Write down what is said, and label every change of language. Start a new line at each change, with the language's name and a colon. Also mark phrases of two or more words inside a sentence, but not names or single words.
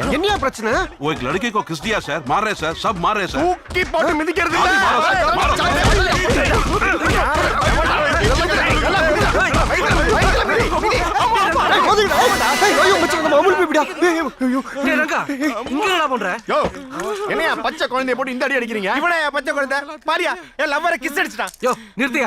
Tamil: என்னையா பிரச்சனை?
Hindi: वो एक लड़के को किस दिया सर, मार रहे सर, सब मार रहे सर।
Tamil: தூக்கி போட்டு மிதிக்கிறது இல்ல.
Hindi: मारो सर,
Tamil: டேய் ரங்கா, இங்க என்னடா பண்ற? யோ, என்னையா பச்சை குழந்தைய போட்டு இந்த அடி அடிக்கிறீங்க? இவனே பச்சை குழந்தை. பாரியா, என் லவ்வரை கிஸ் அடிச்சிட்டான். யோ, நிறுத்தியா.